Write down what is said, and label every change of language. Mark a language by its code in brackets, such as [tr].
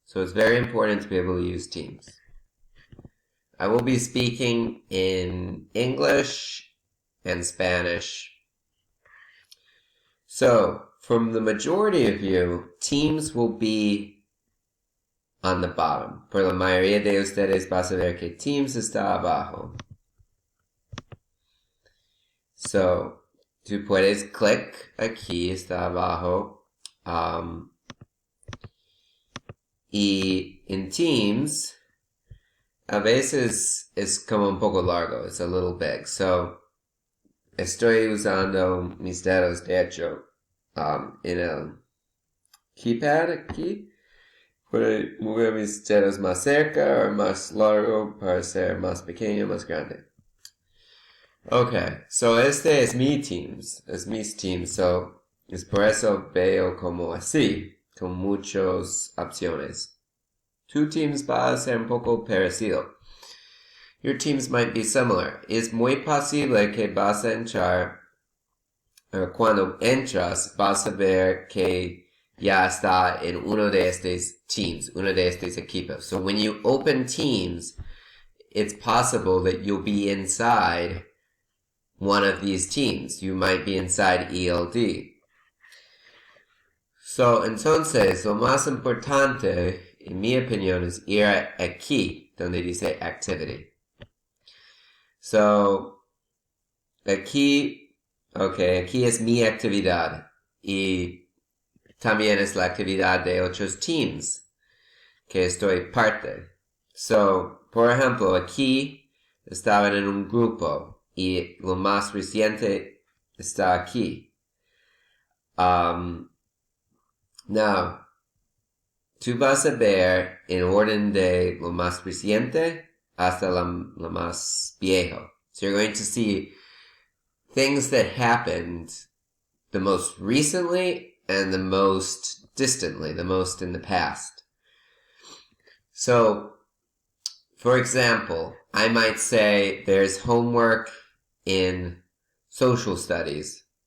[en] So it's very important to be able to use Teams. I will be speaking in English and Spanish. So, from the majority of you, Teams will be on the bottom. [es] Por la mayoría de ustedes vas a ver que Teams está abajo. So, tú puedes clic aquí, está abajo. Y en Teams, a veces es como un poco largo, [en] it's a little big. [es] So, estoy usando mis dedos de hecho en el keypad aquí. Puedo mover mis dedos más cerca o más largo para ser más pequeño, más grande. Okay, so este es mi Teams, es mis Teams, so es por eso veo como así, con muchas opciones. Tu Teams va a ser un poco parecido. [en] Your Teams might be similar. [es] Es muy posible que vas a entrar, cuando entras, vas a ver que ya está en uno de estos teams, uno de estos equipos. [en] So when you open Teams, it's possible that you'll be inside one of these teams. You might be inside ELD. [es] So, entonces, lo más importante, en mi opinión, es ir aquí, donde dice Activity. So, aquí es mi actividad y también es la actividad de otros teams que estoy parte. So, por ejemplo, aquí estaban en un grupo y lo más reciente está aquí. Now, tú vas a ver en orden de lo más reciente hasta lo más viejo. [en] So you're going to see things that happened the most recently and the most distantly, the most in the past. So, for example, I might say there's homework in social studies.